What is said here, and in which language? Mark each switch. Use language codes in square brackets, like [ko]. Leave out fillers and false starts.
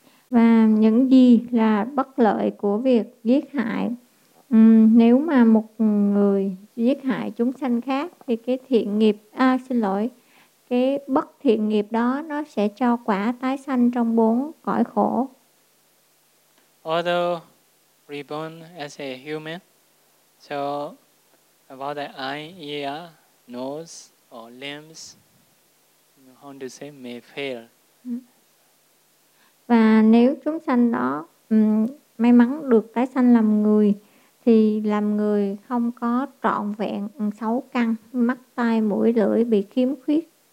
[vi] Và những gì là bất lợi của việc giết hại? Nếu mà một người giết hại chúng sanh khác thì cái thiện nghiệp, cái bất thiện nghiệp đó nó sẽ cho quả tái sanh trong bốn cõi khổ. [en] Although reborn as a human, so about the eye, ear, nose or limbs, how to say, may fail. [vi] Và nếu chúng sanh đó may mắn được tái sanh làm người, thì làm người không có trọn vẹn sáu căn, mắt, tai, mũi, lưỡi bị khiếm khuyết.